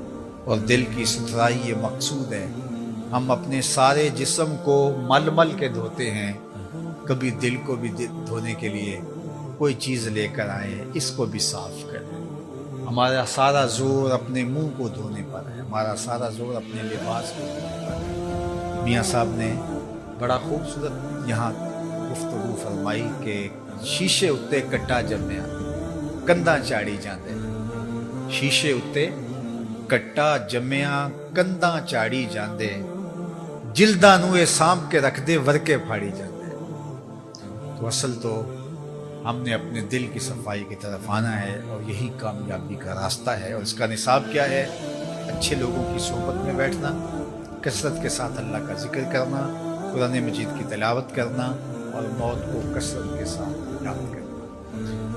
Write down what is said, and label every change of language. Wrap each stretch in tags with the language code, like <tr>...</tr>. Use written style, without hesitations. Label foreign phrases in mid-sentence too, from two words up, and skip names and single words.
<ur>اور دل کی ستھرائی یہ مقصود ہے۔ ہم اپنے سارے جسم کو مل مل کے دھوتے ہیں، کبھی دل کو بھی دھونے کے لیے کوئی چیز لے کر آئیں، اس کو بھی صاف کریں۔ ہمارا سارا زور اپنے منہ کو دھونے پر ہے، ہمارا سارا زور اپنے لباس کو دھونے پر ہے۔ میاں صاحب نے بڑا خوبصورت یہاں گفتگو فرمائی کہ</ur> <pa>شیشے اتے کٹا جمیا کندھاں چاڑی جاندے، شیشے اتے کٹا جمیا کندھاں چاڑی جاندے، جلداں نوں اے سانپ کے رکھ دے ورکے پھاڑی جاندے۔</pa> <ur>تو اصل تو ہم نے اپنے دل کی صفائی کی طرف آنا ہے، اور یہی کامیابی کا راستہ ہے۔ اور اس کا نصاب کیا ہے؟ اچھے لوگوں کی صحبت میں بیٹھنا، کثرت کے ساتھ اللہ کا ذکر کرنا، قرآن مجید کی تلاوت کرنا، اور موت کو کثرت کے ساتھ یاد کرنا۔</ur>